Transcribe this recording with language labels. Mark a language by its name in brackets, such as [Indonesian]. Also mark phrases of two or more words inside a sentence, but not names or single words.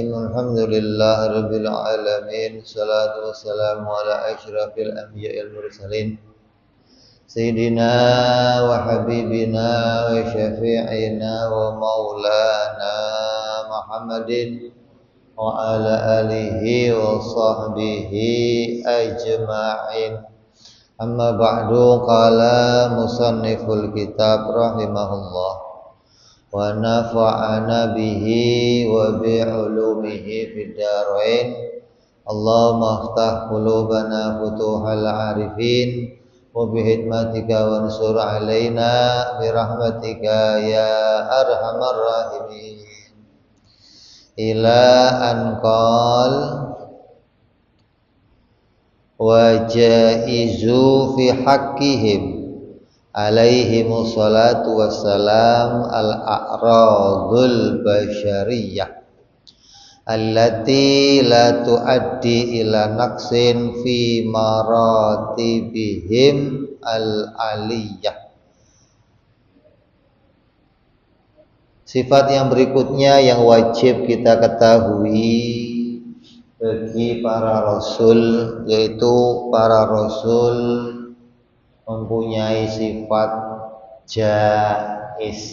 [Arabic] الحمد لله رب العالمين. الصلاة والسلام على أشرف الأنبياء والمرسلين سيدنا وحبيبنا وشفيعنا ومولانا محمد وعلى آله وصحبه أجمعين. أما بعد، قال مصنف الكتاب رحمه الله ونفعنا به وبعلومه في الدارين. اللهم افتح قلوبنا فتوح العارفين وبحكمتك وانشر علينا رحمتك يا أرحم الراحمين. إلى أن قال والجائز في حقهم عليهم الصلاة والسلام الأعراض البشرية التي لا تؤدي إلى نقص في مراتبهم العالية. [Indonesian] Sifat yang berikutnya yang wajib kita ketahui bagi para rasul, yaitu para rasul mempunyai sifat jaiz.